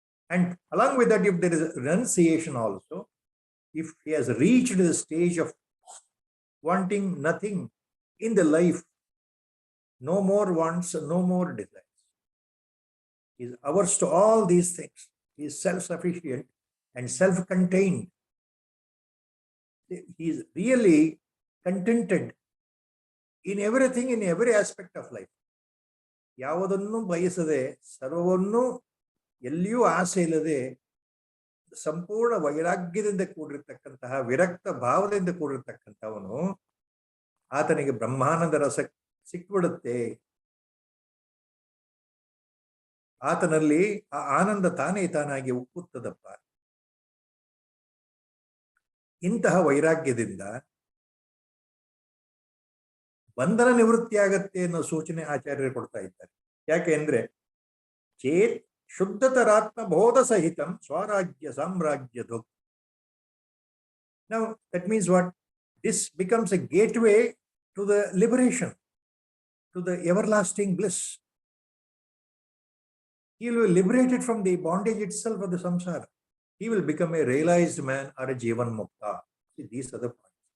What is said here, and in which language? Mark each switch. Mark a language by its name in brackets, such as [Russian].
[English] And along with that, if there is renunciation also, if he has reached the stage of wanting nothing in the life, no more wants, no more desires. He is averse to all these things. He is self-sufficient and self-contained. He is really contented in everything, in every aspect of life. [Kannada] ಯಾವುದನ್ನು ಬಯಸದೆ, ಸರ್ವವನ್ನು ಎಲ್ಲಿಯೂ ಆಸೆ ಇಲ್ಲದೆ, ಸಂಪೂರ್ಣ ವೈರಾಗ್ಯದಿಂದ ಕೂಡಿರ್ತಕ್ಕಂತಹ ವಿರಕ್ತ ಭಾವದಿಂದ ಕೂಡಿರ್ತಕ್ಕಂಥವನು, ಆತನಿಗೆ ಬ್ರಹ್ಮಾನಂದ ರಸ ಸಿಕ್ಬಿಡುತ್ತೆ. ಆತನಲ್ಲಿ ಆ ಆನಂದ ತಾನೇ ತಾನಾಗಿ ಉಕ್ಕುತ್ತದಪ್ಪ. ಇಂತಹ ವೈರಾಗ್ಯದಿಂದ ಬಂಧನ ನಿವೃತ್ತಿಯಾಗತ್ತೆ ಅನ್ನೋ ಸೂಚನೆ ಆಚಾರ್ಯರು ಕೊಡ್ತಾ ಇದ್ದಾರೆ. ಯಾಕೆ ಅಂದ್ರೆ, [Sanskrit] ಚೇತ್ ಶುದ್ಧತರಾತ್ಮ ಬೋಧ ಸಹಿತಂ ಸ್ವರಾಜ್ಯ ಸಾಮ್ರಾಜ್ಯ ಧೋ. [English] Now that means what? This becomes a gateway to the liberation, to the everlasting bliss. He will be liberated from the bondage itself of the samsara. He will become a realized man or a jivan mukta. See, these are the points.